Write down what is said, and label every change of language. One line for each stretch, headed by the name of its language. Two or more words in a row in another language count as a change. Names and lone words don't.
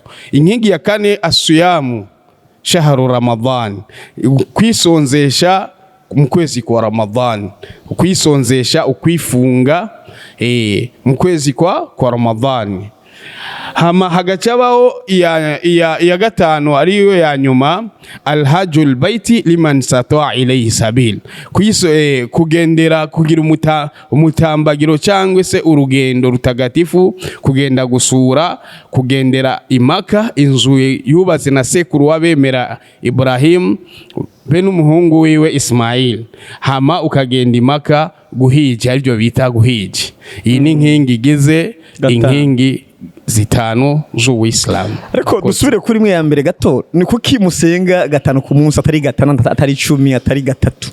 Rundi: Inkingi ya kane
Arabic: الصيام شهر رمضان,
Rundi: kwisonzesha mu kwezi kwa Ramadhan, kwisonzesha ukwifunga mu kwezi kwa Ramadhan. Hama hagacabaho ya gatanu ariyo ya nyuma
Arabic: الحج البيت لمن استطاع إليه سبيل,
Rundi: kugendera kugira umutambagiro cyangwa se urugendo rutagatifu, kugenda gusura, kugendera imaka, inzu yubatse na sekuru wabemera Ibrahim be n'umuhungu wiwe Ismail. Hama ukagenda imaka guhija, aribyo bita guhija. Iyi ni nkingi igize inkingi zitanu z'Uwislam. Ariko dusubire kuri mwe ya mbere gato, ni kuki musenga gatanu ku munsi atari gatanu, atari 10, atari gatatu?